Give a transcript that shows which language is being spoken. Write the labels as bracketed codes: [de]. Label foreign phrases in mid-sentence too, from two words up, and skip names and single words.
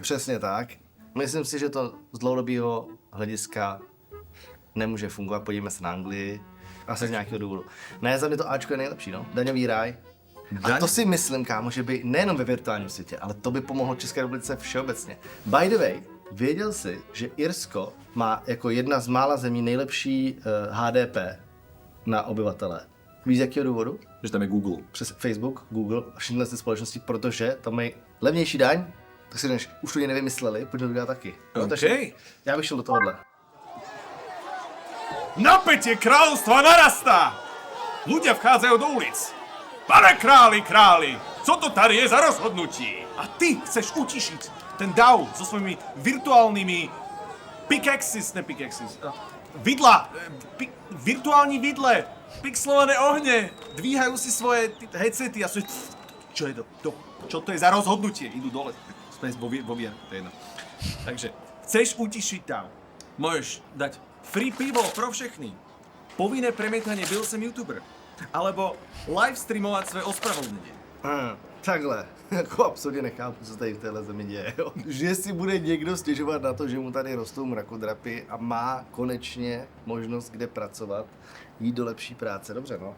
[cs] Přesně tak. Myslím si, že to z dlouhodobého hlediska nemůže fungovat. Podívejme se na Anglii. Asi z nějakého důvodu. Ne, za mě to Ačko je nejlepší, no. Daňový ráj. A to si myslím, kámo, že by nejenom ve virtuálním světě, ale to by pomohlo České republice všeobecně. [en] By the way, [cs] věděl jsi, že Irsko má jako jedna z mála zemí nejlepší HDP na obyvatele. Víš z jakého důvodu? Že tam je Google. Přes Facebook, Google a všechny ty společnosti, protože tam mají levnější daň, tak si než už to nevymysleli, pojďme to dělat taky. No, takže já bych šel do tohohle. [sk] Napätie kráľovstva narastá! Ľudia vchádzajú do ulic. [cs] Pane králi, co to tady je za rozhodnutí? [sk] A ty chceš utišiť ten dav so svojimi virtuálnymi [cs] virtuální vidle, [sk] pixelované ohne, dvíhajú si svoje headsety a sú... Čo je to? Čo to je za rozhodnutie? Idú dole. Sme vo VR, to je jedno. Takže, chceš utišiť dav. Môžeš dať free pivo [cs] pro všechny. [sk] Povinné premietanie [cs] byl jsem youtuber. Alebo live streamovat své ospravedlnění. Takhle, jako absolutně nechápu, co se tady v téhle zemi děje, jo. Že si bude někdo stěžovat na to, že mu tady rostou mrakodrapy a má konečně možnost kde pracovat, Jít do lepší práce, dobře no.